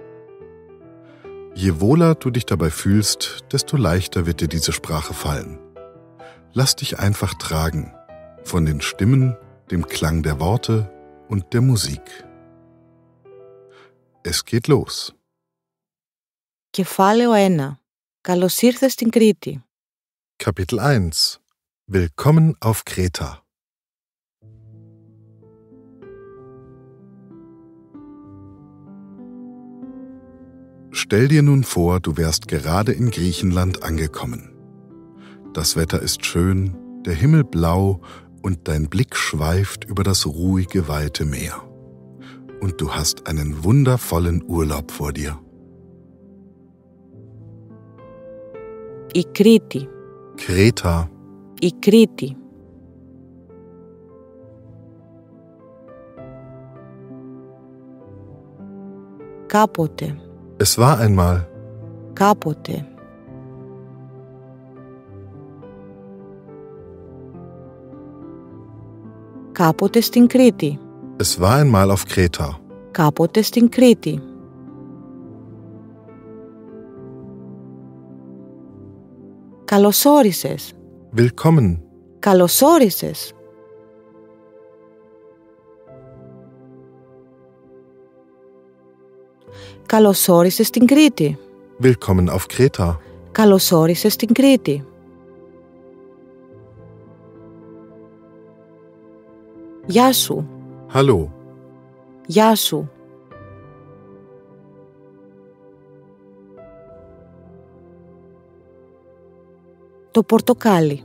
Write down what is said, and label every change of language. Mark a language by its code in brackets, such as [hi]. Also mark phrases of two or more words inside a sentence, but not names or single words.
[de] Je wohler du dich dabei fühlst, desto leichter wird dir diese Sprache fallen. Lass dich einfach tragen von den Stimmen, dem Klang der Worte und der Musik. Es geht los. [el] Κεφάλαιο 1. Καλώς ήρθες στην Κρήτη. [de] Kapitel 1. Willkommen auf Kreta. Stell dir nun vor, du wärst gerade in Griechenland angekommen. Das Wetter ist schön, der Himmel blau und dein Blick schweift über das ruhige, weite Meer. Und du hast einen wundervollen Urlaub vor dir. [el] Η Κρήτη. [de] Kreta. [el] Η Κρήτη. Κάποτε. [de] Es war einmal. [el] Κάποτε. Κάποτε στην Κρήτη. [de] Es war einmal auf Kreta. [el] Κάποτε στην Κρήτη. Καλώς όρισες. [de] Willkommen. [el] Καλώς όρισες. Καλώς όρισες στην Κρήτη. [de] Willkommen auf Kreta. [el] Καλώς όρισες στην Κρήτη. Γεια σου. [de] Hallo. [el] Γεια σου. Το πορτοκάλι.